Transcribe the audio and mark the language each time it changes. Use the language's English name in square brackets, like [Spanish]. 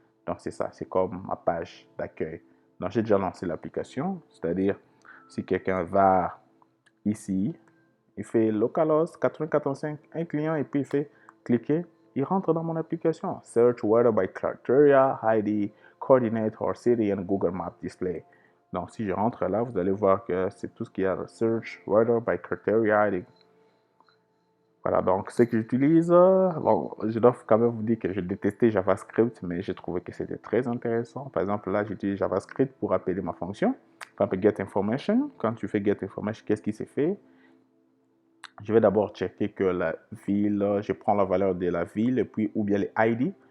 [French] Donc, c'est ça, c'est comme ma page d'accueil. Donc, j'ai déjà lancé l'application, c'est-à-dire, si quelqu'un va ici, il fait localhost 8085 un client et puis il fait cliquer, il rentre dans mon application. [English] Search weather by criteria, ID, coordinate or city and Google Maps display. [French] Donc si je rentre là, vous allez voir que c'est tout ce qu'il y a. [English] Search weather by criteria, ID. [French] Voilà, donc ce que j'utilise, bon, je dois quand même vous dire que je détestais JavaScript, mais j'ai trouvé que c'était très intéressant. Par exemple, là, j'utilise JavaScript pour appeler ma fonction. Par exemple, getInformation. Quand tu fais getInformation, qu'est-ce qui s'est fait? Je vais d'abord checker que la ville, je prends la valeur de la ville et puis ou bien les ID.